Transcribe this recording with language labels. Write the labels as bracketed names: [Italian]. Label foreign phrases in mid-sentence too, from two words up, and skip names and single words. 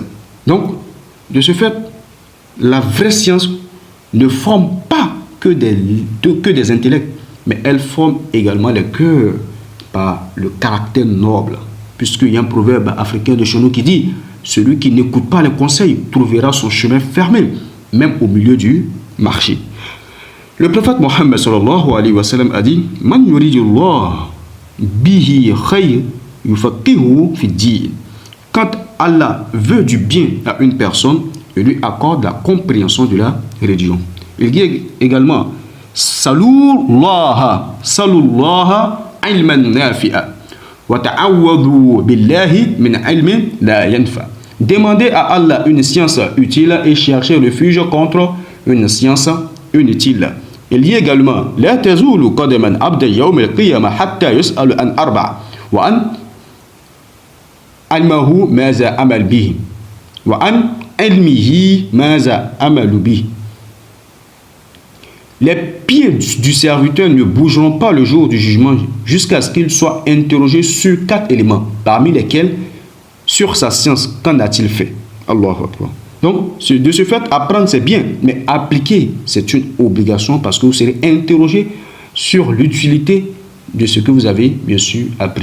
[French] Donc, de ce fait, la vraie science ne forme pas que des intellects, mais elle forme également les cœurs par le caractère noble. Puisqu'il y a un proverbe africain de chez nous qui dit « Celui qui n'écoute pas les conseils trouvera son chemin fermé, même au milieu du marché. » Le prophète Mohammed [Arabic] صلى الله عليه وسلم [French] a dit « [Arabic] من يرد الله به خير يفقه في دين [French] » Quand Allah veut du bien à une personne, il lui accorde la compréhension de la religion. Il dit également [Arabic] سلوا الله علما نافعا وتعوذوا بالله من علم لا ينفع. [French] Demandez à Allah une science utile et cherchez refuge contre une science inutile. Il dit également [Arabic] لا تزول قدما عبد يوم القيامة حتى يسأل عن أربع وعن علمه ماذا عمل به وعن علمه ماذا عمل به. [French] Les pieds du serviteur ne bougeront pas le jour du jugement jusqu'à ce qu'il soit interrogé sur 4 éléments, parmi lesquels sur sa science, qu'en a-t-il fait? [Arabic] الله أكبر. [French] Donc, de ce fait, apprendre c'est bien, mais appliquer c'est une obligation parce que vous serez interrogé sur l'utilité de ce que vous avez bien sûr appris.